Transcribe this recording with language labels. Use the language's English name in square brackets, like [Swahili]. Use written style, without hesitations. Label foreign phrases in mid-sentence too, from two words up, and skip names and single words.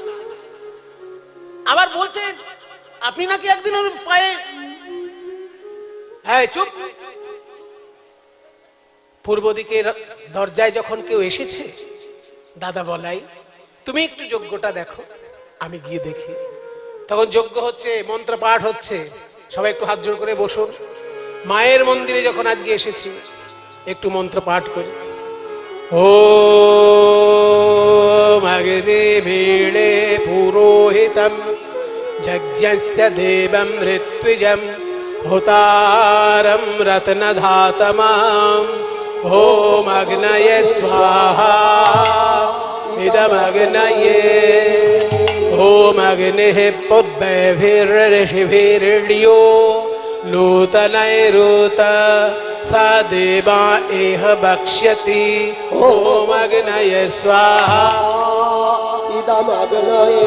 [Bangla] আবার বলছে আপনি নাকি একদিন ওর পায়ে, হ্যাঁ চুপ, পূর্ব দিকের দরজায় যখন কেউ এসেছে, দাদা বলাই তুমি একটু যজ্ঞটা দেখো, আমি গিয়ে দেখি। তখন যজ্ঞ হচ্ছে, মন্ত্র পাঠ হচ্ছে, সবাই একটু হাত জোড় করে বসুন। মায়ের মন্দিরে যখন আজকে এসেছি, একটু মন্ত্র পাঠ করি। [Sanskrit] ওম অগ্নি ভীড়ে পুরোহিতম যজ্ঞস্য দেবম ঋত্বিজম হোতারম রত্নধাতমাম ওম অগ্নয়ে স্বাহা ইদম অগ্নয়ে ओम अग्निः पुब्बैभिर्ऋषिभिर्यो नूतनैरुत सा देवा एह भक्ष्यति ओम अग्नये स्वाहा इदम अग्नये